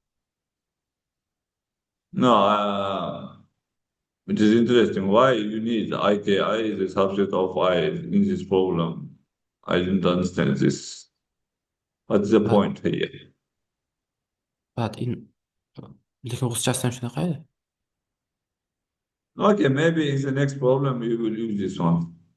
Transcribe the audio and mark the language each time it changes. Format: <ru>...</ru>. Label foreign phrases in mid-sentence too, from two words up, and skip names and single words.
<en>No, it is interesting. Why you need IKI is a subset of I in this problem? I didn't understand this. What's the But point here? but in</en> <uz>lekin ruschasidan shunaqa edi.</uz> <en>Okay, maybe in the next problem you will use this one.</en>